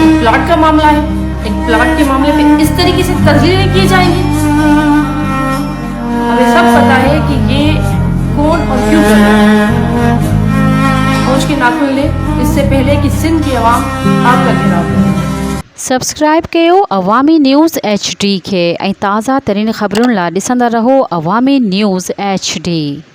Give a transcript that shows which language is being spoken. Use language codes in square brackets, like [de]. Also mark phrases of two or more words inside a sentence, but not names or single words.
[ur] ایک پلاٹ کا معاملہ ہے، ایک پلاٹ کے معاملے پہ اس طریقے سے تذلیلیں کی جائیں گی۔ ہمیں سب پتا ہے کہ یہ کون اور کیوں کر رہا ہے۔ ہوش کے ناخن لیں اس سے پہلے کہ سندھ کی عوام آپ کا گھیراؤ کرے۔ [sd] سبسڪرائب कयो अवामी न्यूज़ HD کے ऐं ताज़ा तरीन ख़बरुनि लाइ ॾिसंदा रहो अवामी न्यूज़ HD।